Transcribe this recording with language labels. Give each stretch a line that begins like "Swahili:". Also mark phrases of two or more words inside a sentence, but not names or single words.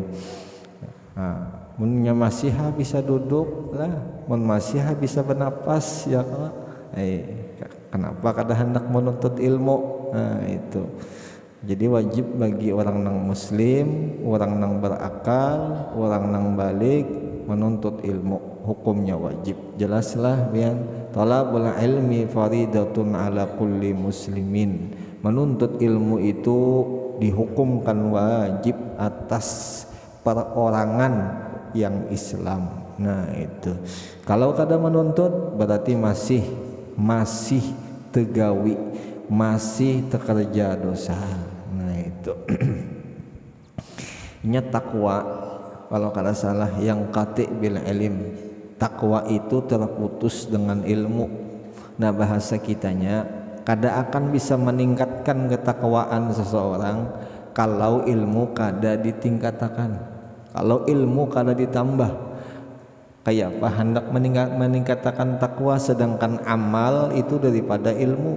Banjar: Munnya masih bisa duduk lah, mun masih bisa bernapas ya kalau kenapa kada hendak menuntut ilmu. Nah, itu jadi wajib bagi orang nang muslim, orang nang berakal, orang nang balik menuntut ilmu, hukumnya wajib. Jelaslah bian
Arabic: طلب العلم فريضة على كل مسلم.
Banjar: Menuntut ilmu itu dihukumkan wajib atas perorangan yang Islam. Nah, itu. Kalau kada menuntut berarti masih tegawi, masih tekerja dosa. Nah, itu. Nya takwa kalau kada salah yang
Arabic: قاطع بالعلم.
Banjar: Takwa itu terputus dengan ilmu. Nah, bahasa kitanya kada akan bisa meningkatkan ketakwaan seseorang kalau ilmu kada ditingkatkan, kalau ilmu kada ditambah. Kayak apa hendak meningkatkan takwa sedangkan amal itu daripada ilmu?